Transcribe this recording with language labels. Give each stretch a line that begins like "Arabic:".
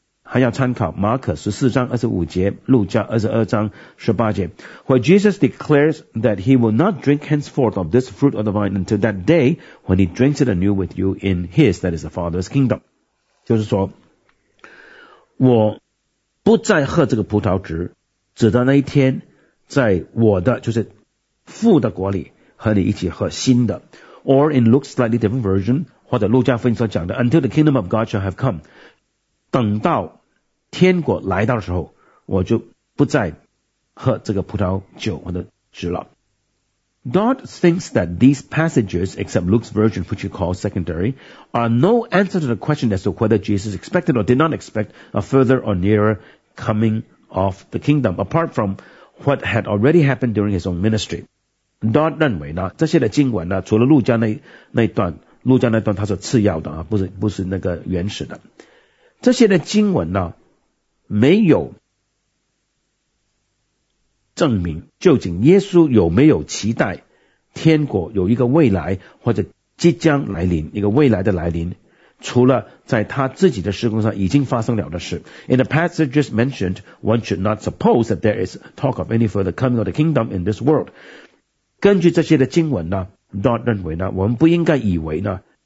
Chinese: 还要参考马可14:25，路加22:18，
English: where Jesus declares that he will not drink henceforth of this fruit of the vine until that day when he drinks it anew with you in his, that is the Father's kingdom.
Chinese: 就是说，我不再喝这个葡萄汁，直到那一天，在我的就是父的国里和你一起喝新的。
English: Or in Luke's slightly different version,
Chinese: 或者路加福音所讲的
English: until the kingdom of God shall have come.
Chinese: 等到天国来到的时候，我就不再喝这个葡萄酒或者汁了。
English: Dodd thinks that these passages, except Luke's version, which he calls secondary, are no answer to the question as to whether Jesus expected or did not expect a further or nearer coming of the kingdom, apart from what had already happened during his own ministry.
Chinese: Dodd 认为呢，这些的经文呢，除了路加那段，路加那段他是次要的啊，不是那个原始的。这些的经文呢，没有证明究竟耶稣有没有期待天国有一个未来或者即将来临一个未来的来临，除了在他自己的事工上已经发生了的事。
English: In the passages mentioned, one should not suppose that there is talk of any further coming of the kingdom in this world.
Chinese: 根据这些的经文呢 ，Dodd 认为呢，我们不应该以为呢，